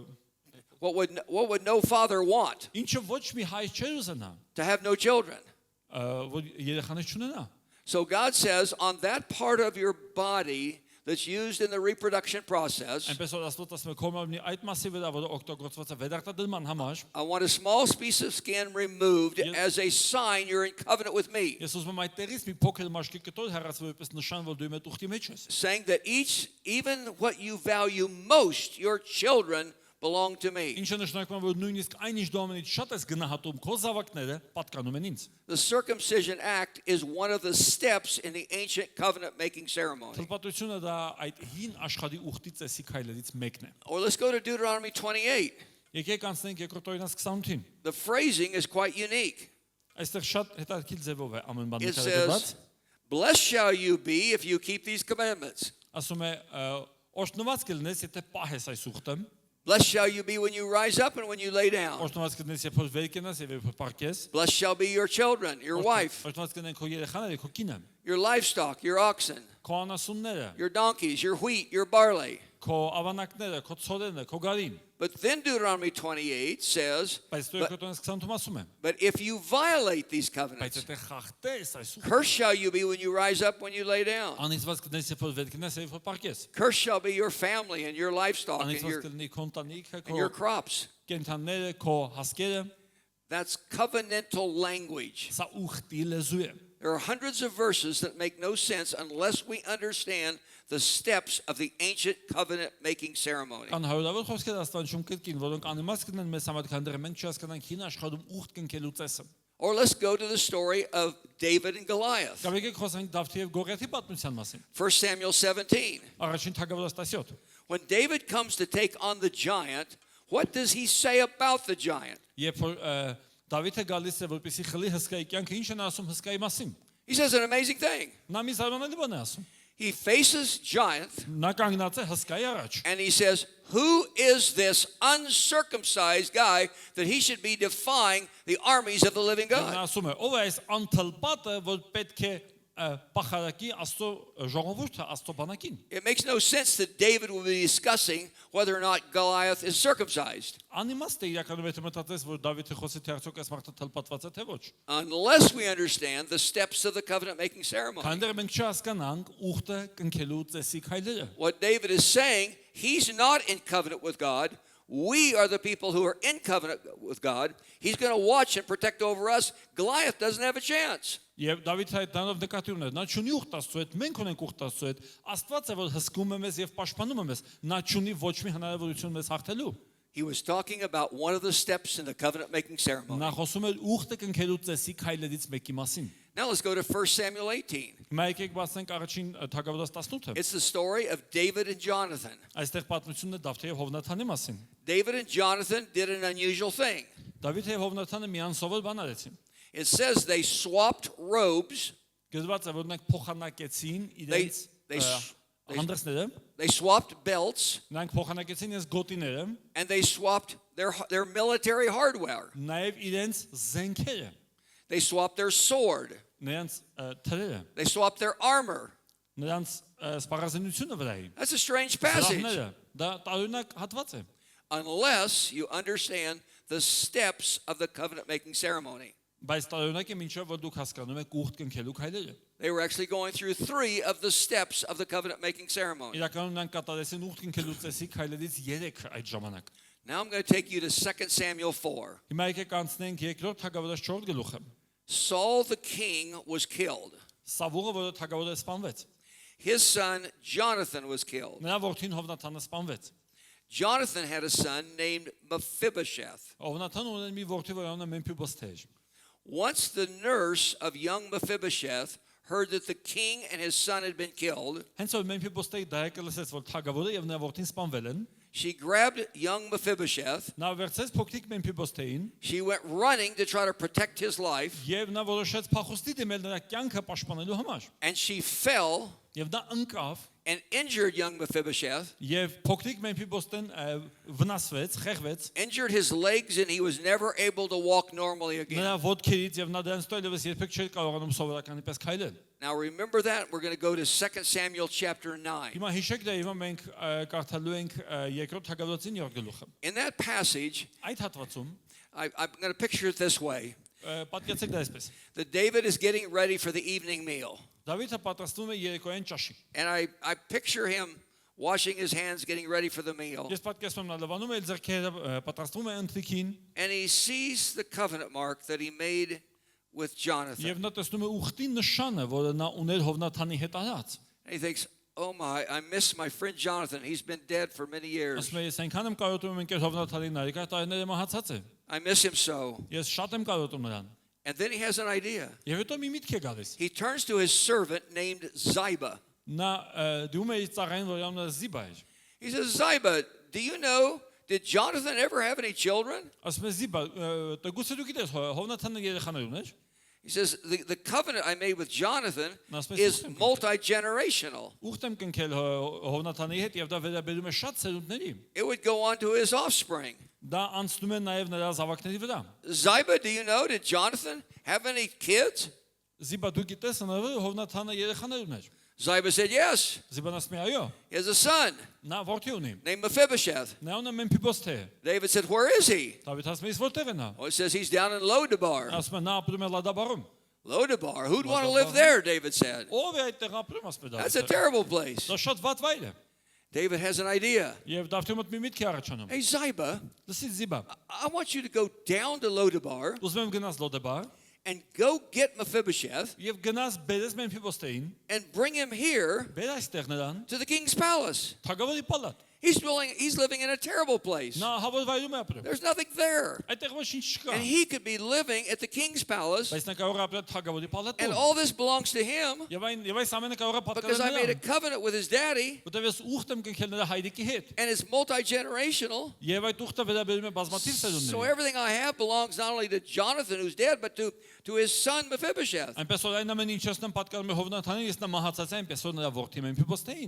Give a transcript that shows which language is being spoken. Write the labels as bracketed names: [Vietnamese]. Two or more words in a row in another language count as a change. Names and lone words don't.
[English] What would no father want? [Armenian] ինչը ոչ մի հայ չէր ուզենա, [English] To have no children. [Armenian] որ երեխաներ չունենա։ [English] So God says, on that part of your body that's used in the reproduction process, [Armenian] Այնպես որ Աստված ասում է քո մարմնի այդ մասի վրա, որը օգտագործված է վերարտադրման համար, [English] I want a small piece of skin removed Yes. as a sign you're in covenant with me. [Armenian] ես ուզում եմ այդտեղից մի փոքր մաշկի կտոր հեռացվի որպես նշան, որ դու իմ հետ ուխտի մեջ ես։ [English] Saying that even what you value most, your children, belong to me. [Armenian] Ինչը նշանակում է, որ նույնիսկ այն ինչ դու ամենից շատ ես գնահատում, քո զավակները պատկանում են ինձ։ [English] The circumcision act is one of the steps in the ancient covenant making ceremony. [Armenian] Թլպատությունը դա այդ հին աշխարհի ուխտի ծեսի քայլերից մեկն է։ [English] Or let's go to Deuteronomy 28. [Armenian] Եկեք անցնենք երկրորդ օրինաց 28-ին։ [English] The phrasing is quite unique. [Armenian] Այստեղ շատ հետաքրքիր ձևով է ամեն բան [English] It [Armenian] նկարագրված։ [English] says, blessed shall you be if you keep these commandments. [Armenian] Ասում է օրհնված կլինես, եթե պահես այս ուխտը։ [English] Blessed shall you be when you rise up and when you lay down. [Armenian] Օրհնված կլինես, երբ որ վեր կենաս եւ երբ որ պարկես։ [English] Blessed shall be your children, your wife, [Armenian] Օրհնված կլինեն քո երեխաները, քո կինը, [English] your livestock, your oxen, [Armenian] քո անասունները, [English] your donkeys, your wheat, your barley. [Armenian] քո ավանակները, քո ցորենը, քո գարին։ [English] But then Deuteronomy 28 says, [Armenian] Բայց դու երկրորդ օրինաց 28-ում ասում է. [English] but if you violate these [Armenian] Բայց [English] covenants, [Armenian] եթե խախտես այս ուխտը, [English] cursed shall you be when you rise up, when you lay down. [Armenian] անիծված կլինես, երբ որ վեր կենաս, երբ որ պարկես։ [English] Cursed shall be your family and your livestock and [Armenian] Անիծված [English] your, [Armenian] կլինի քո ընտանիքը, [English] and your [Armenian] քո [English] crops. [Armenian] կենթանիները, քո հասկերը։ [English] That's covenantal language. [Armenian] Սա ուխտի լեզու է։ [English] There are hundreds of verses that make no sense unless we understand the steps of the ancient covenant making ceremony. [Armenian] Կան հարյուրավոր խոսքեր Աստվածում կրկին, որոնք անիմաց կլինեն մեզ համար, քանի դեռ մենք չհասկանանք հին աշխարհում ուխտ կնքելու ծեսը։ [English] Or let's go to the story of David and Goliath. [Armenian] Կամ եկեք խոսենք Դավթի եւ Գողիաթի պատմության մասին։ [English] 1 Samuel 17. [Armenian] Առաջին Թագավորաց 17։ [English] When David comes to take on the giant, what does he say about the giant? [Armenian] Երբ որ Դավիթը գալիս է որպեսի խլի հսկայի կյանքը, ինչ են ասում հսկայի մասին։ [English] He says an amazing thing. [Armenian] Նա մի զարմանալի բան է ասում։ [English] He faces giant [Armenian] Նա կանգնած է հսկայի առաջ։ [English] and he says, who is this uncircumcised guy that he should be defying the armies of the living [Armenian] Նա [English] God? [Armenian] ասում է, ով է այս անթլպատը, որ պետք է պախարակի Աստծո ժողովուրդը Աստծո բանակին։ [English] It makes no sense that David will be discussing whether or not Goliath is circumcised. [Armenian] Անիմաստ է իրականում եթե մտածես, որ Դավիթը խոսի թե արդյոք այս մարդը թլպատված է թե ոչ։ [English] Unless we understand the steps of the covenant making ceremony. [Armenian] Քանի մենք չհասկանանք ուխտը կնքելու ծեսի քայլերը։ [English] What David is saying, he's not in covenant with God. We are the people who are in covenant with God. He's going to watch and protect over us. Goliath doesn't have a chance. [Armenian] Եվ Դավիթը այդ տանով նկատի ուներ, նա չունի ուխտ Աստծո հետ, մենք ունենք ուխտ Աստծո հետ։ Աստված է որ հսկում է մեզ եւ պաշտպանում է մեզ։ Նա չունի ոչ մի հնարավորություն մեզ հաղթելու։ [English] He was talking about one of the steps in the covenant making ceremony. [Armenian] Նա խոսում էր ուխտը կնքելու ծեսի քայլերից մեկի մասին։ [English] Now let's go to 1 Samuel 18. [Armenian] Հիմա եկեք բացենք առաջին Թագավորաց 18-ը։ [English] It's the story of David and Jonathan. [Armenian] Այստեղ պատմությունն է Դավթի եւ Հովնաթանի մասին։ [English] David and Jonathan did an unusual thing. [Armenian] Դավիթը եւ Հովնաթանը մի անսովոր բան արեցին։ [English] It says they swapped robes. [Armenian] Գրված է որ նրանք փոխանակեցին իրենց հանդերձները, [English] They swapped belts, [Armenian] նրանք փոխանակեցին իրենց գոտիները, [English] and they swapped their military hardware. [Armenian] նաեւ իրենց զենքերը, [English] They swapped their sword. [Armenian] նրանց թրերը, [English] They swapped their armor. [Armenian] նրանց սպառազինությունը վրայի։ [English] That's a strange passage. [Armenian] Զրահները, դա տարօրինակ հատված է։ [English] Unless you understand the steps of the covenant making ceremony. [Armenian] Բայց տարօրինակ է մինչև որ դուք հասկանում եք ուխտ կնքելու քայլերը։ [English] They were actually going through 3 of the steps of the covenant making ceremony. [Armenian] Իրականում նրանք կատարեցին ուխտ կնքելու ծեսի քայլերից 3 այդ ժամանակ։ [English] Now I'm going to take you to 2 Samuel 4. [Armenian] Հիմա եկեք անցնենք երկրորդ Թագավորաց 4 գլուխը։ [English] Saul the king was killed. [Armenian] Սավուղը որը Թագավորը սպանվեց։ [English] His son Jonathan was killed. [Armenian] Նրա որդին Հովնաթանը սպանվեց։ [English] Jonathan had a son named Mephibosheth. [Armenian] Հովնաթանը ուներ մի որդի, որը անունը Մեմփիբոսթ էր։ [English] Once the nurse of young Mephibosheth heard that the king and his son had been killed, [Armenian] Հենց որ Մեմփիբոսթի դայեկը լսեց, որ Թագավորը եւ նրա որդին սպանվել են, [English] she grabbed young Mephibosheth. [Armenian] նա վերցրեց փոքրիկ Մեմփիբոսթեին [English] She went running to try to protect his life, [Armenian] եւ նա որոշեց փախուստի դիմել նրա կյանքը պաշտպանելու համար։ [English] and she fell [Armenian] Եվ նա ընկավ [English] and injured young Mephibosheth, [Armenian] եւ փոքրիկ Մեմփիբոսթեն վնասվեց, խեղվեց [English] injured his legs, and he was never able to walk normally again. [Armenian] նրա ոտքերից եւ նա դրանց տոյլևս երբեք չէր կարողանում սովորականի պես քայլել։ [English] Now remember that. We're going to go to 2 Samuel chapter 9. [Armenian] Հիմա հիշեք դա, հիմա մենք կարդալու ենք երկրորդ Թագավորացին 7 գլուխը։ [English] In that passage, [Armenian] Այդ հատվածում [English] I'm going to picture it this way. [Armenian] պատկերացեք դա այսպես։ [English] That David is getting ready for the evening meal. [Armenian] Դավիթը պատրաստվում է երեկոյան ճաշի։ [English] And I picture him washing his hands, getting ready for the meal. [Armenian] Ես պատկերացնում եմ նա լվանում է ձեռքերը, պատրաստվում է ընթրիքին, [English] And he sees the covenant mark that he made with Jonathan. [Armenian] եւ նա տեսնում է ուխտի նշանը, որը նա ուներ Հովնաթանի հետ արած։ [English] And he thinks, oh my, I miss my friend Jonathan. He's been dead for many years. [Armenian] Ասում է ես այնքան եմ կարոտում եմ ընկեր Հովնաթանին, նարեկա տարիները մահացած է։ [English] I miss him so. [Armenian] Ես շատ եմ կարոտում նրան։ [English] And then he has an idea. [Armenian] Եվ հետո մի միտք է գալիս։ [English] He turns to his servant named Ziba. [Armenian] Նա դու մեր ծառային, որ անունը Զիբա էր։ [English] He says, Ziba, do you know, did Jonathan ever have any children? [Armenian] Ասում է Զիբա, գուցե դու գիտես Հովնաթանը երեխաներ ուներ։ [English] He says, the covenant I made with Jonathan Now, especially is something. multi-generational. [Armenian] Ուխտ եմ կնքել Հովնաթանի հետ եւ դա վերաբերում է շատ սերունդների։ [English] It would go on to his offspring. [Armenian] Դա անցնում է նաեւ նրա զավակների վրա։ [English] Ziba, do you know, did Jonathan have any kids? [Armenian] Զիբա դու գիտես Հովնաթանը երեխաներ ուներ։ [English] Ziba said, yes. [Armenian] Զիբան ասում է այո, [English] He has a son [Armenian] նա որդի ունի։ [English] named Mephibosheth. [Armenian] Նա ունի Մեմփիբոսթ է։ [English] David said, where is he? [Armenian] Դավիթ ասում է ես որտեղ է նա։ [English] Oh, it says he's down in Lodabar. [Armenian] Ասում է նա ապրում է Լադաբարում։ [English] Lodabar. Who'd want to Lodabar. live there, David said. [Armenian] Ով է այդտեղ ապրում, ասում է [English] That's a [Armenian] Դավիթը։ [English] terrible place. [Armenian] Դա շատ վատ վայր է։ [English] David has an idea. [Armenian] Եվ Դավթի մոտ մի միտք է առաջանում։ [English] Hey, Ziba, [Armenian] Լսի Զիբա, [English] I want you to go down to Lodabar [Armenian] ուզում եմ գնաս Լոդաբար [English] and go get Mephibosheth [Armenian] եւ գնաս բերես Մեմփիբոսթեին, [English] and bring him here [Armenian] բեր այստեղ նրան, [English] to the king's palace. [Armenian] Թագավորի պալատ։ [English] He's living in a terrible place. [Armenian] Նա հավոտ վայրում է ապրում։ [English] There's nothing there. [Armenian] Այդտեղ ոչինչ չկա։ [English] And he could be living at the king's palace, [Armenian] Բայց նա կարող է ապրել Թագավորի [English] and [Armenian] պալատում։ [English] all this belongs to him [Armenian] Եվ այս ամենը կարող է [English] because I made a [Armenian] պատկանել նրան։ [English] covenant with his daddy, [Armenian] Որտեւ ես ուխտ եմ կնքել նրա հայրիկի հետ։ [English] and it's multi-generational. [Armenian] Եվ այդ ուխտը վերաբերում է բազմաթիվ [English] So [Armenian] սերունդների։ [English] everything I have belongs not only to Jonathan, who's dead, but to his son Mephibosheth. [Armenian] Այնպես որ այն ամենը ինչ եմ պատկանում է Հովնաթանին, ես նա մահացած եմ, այնպես որ նրա որդի Մեմփիբոսթեին։